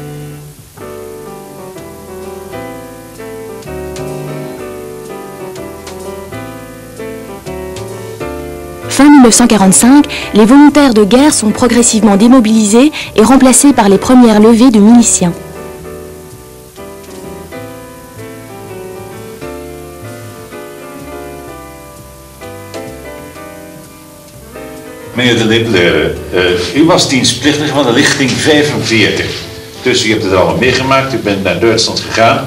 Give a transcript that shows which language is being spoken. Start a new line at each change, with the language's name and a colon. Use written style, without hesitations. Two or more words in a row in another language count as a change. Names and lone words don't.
French: Fin 1945, les volontaires de guerre sont progressivement démobilisés et remplacés par les premières levées de miliciens.
Dutch: Meneer de Lippler, u was dienstplichtig van de lichting 45. Dus u hebt het al meegemaakt, u bent naar Duitsland gegaan.